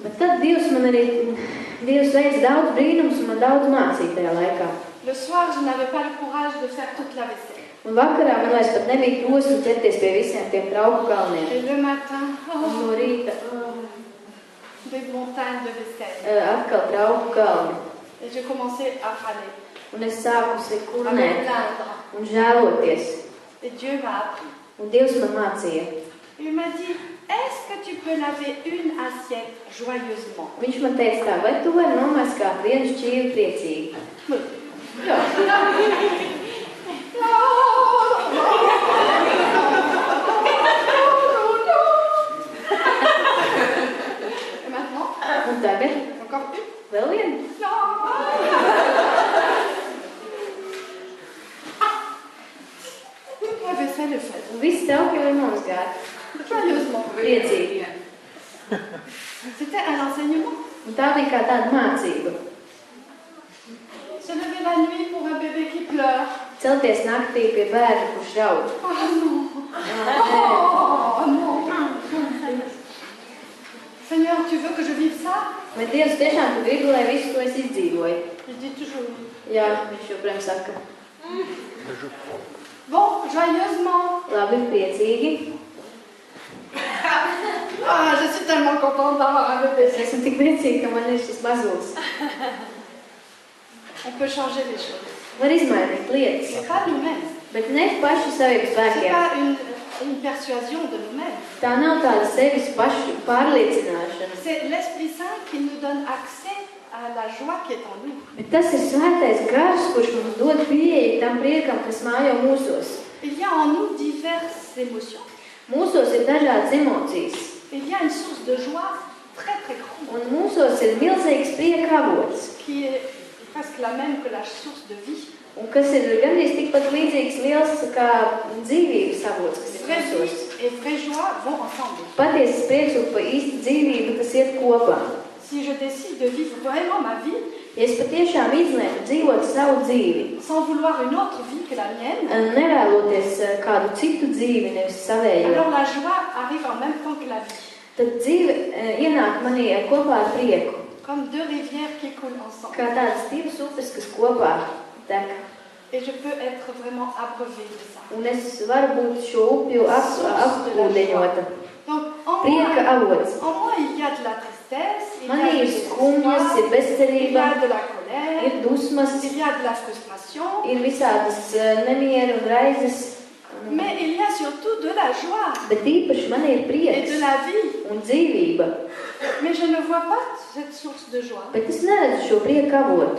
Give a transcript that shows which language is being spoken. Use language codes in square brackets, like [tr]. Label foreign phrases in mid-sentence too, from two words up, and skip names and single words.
[lv] Bet tad Dievs veic daudz brīnums un man daudz mācīja tajā laikā. [fr] Le soir, je n'avais pas le courage de faire toute la vaisselle. [lv] Un vakarā man vairs pat nebija drosme ķerties pie visiem tiem trauku galniem. [fr] Et le matin, [lv] Un no rīta [fr] des montagnes de vaisselle. [lv] atkal trauku galni. [fr] Et j'ai commencé à râler, [lv] Un es sākusi [fr] à me [lv] kurnēt [fr] plaindre. [lv] un žēloties. [fr] Et Dieu m'a appris. [lv] Un Dievs man mācīja. [fr] Il m'a dit, est-ce que tu peux laver une assiette joyeusement? [lv] Viņš man teica tā, vai tu vari nomaskāt vienu šķīvi priecīgi? Jā. [fr] Et maintenant, [lv] Un tagad [fr] encore une? [lv] vēl vienu. [fr] La vaisselle est faite. [lv] Un viss trauki jau ir nomazgāti. [fr] Joyeusement. [lv] Priecīgi. [fr] C'était un enseignement. [lv] Un tā bija kā tāda mācība. [fr] Se lever la nuit pour un bébé qui pleure. [lv] Celties naktī pie bērna, kurš raud. [fr] Oh non! [lv] Nē. [fr] Oh non! Seigneur, tu veux que je vive ça? [lv] Bet Dievs tiešām tu gribi, lai visu to es izdzīvoju. [fr] Il dit toujours oui. [lv] Jā, viņš joprojām saka. [fr] Bon, joyeusement. [lv] Labi, priecīgi. [fr] Ah, je suis tellement contente d'avoir un bébé. [lv] Es esmu tik priecīga, ka man ir šis mazulis. [fr] On peut changer les choses. [lv] Var izmainīt lietas, [fr] C'est pas nous-mêmes. [lv] bet ne pašu saviem [fr] C'est [lv] spēkiem. [fr] pas une persuasion de nous-mêmes. [lv] Tā nav tāda sevis pašu pārliecināšana. [fr] C'est l'Esprit Saint qui nous donne accès à la joie qui est en nous. [lv] Bet tas ir svētais gars, kurš mums dod pieeju tam priekam, kas mājo mūsos. [fr] Il y a en nous diverses émotions. [lv] Mūsos ir dažādas emocijas. [fr] Il y a une source de joie très très grande [lv] Un mūsos ir milzīgs prieka avots, [fr] qui est presque la même que la source de vie. [lv] un kas ir gandrīz tikpat līdzīgs liels kā dzīvības avots, kas ir [fr] Vraie [lv] mūsos. [fr] vie et vraie joie vont ensemble. [lv] Patiesas prieks un pa īsti dzīvība, tas iet kopā. [fr] Si je décide de vivre vraiment ma vie [lv] Ja es patiešām izlēmu dzīvot savu dzīvi, [fr] sans vouloir une autre vie que la mienne, [lv] nevēloties kādu citu dzīvi, nevis savējo, [fr] alors la joie arrive en même temps que la vie. [lv] tad dzīve ienāk manī kopā ar prieku. [fr] Comme deux rivières qui coulent ensemble. [lv] Kā tādas divas upes, kas kopā tek. [fr] Et je peux être vraiment abreuvée de ça. [lv] Un es varu būt šo upju apūdeņota. [fr] Donc, en [lv] Prieka avots. [fr] moi, il y a de la tristesse, il y a [lv] Manī [fr] du [lv] ir skumjas, [fr] désespoir, [lv] ir [fr] il y [lv] bezcerība, [fr] a de la colère, [lv] ir dusmas, [fr] il y a de la frustration, [lv] ir visādas nemieru un raizes. [fr] mais il y a surtout de la joie [lv] Bet īpaši man ir [fr] et [lv] prieks [fr] de la vie. [lv] un dzīvība. [fr] Mais je ne vois pas cette source de joie. [lv] Bet es neredzu šo prieku avotu.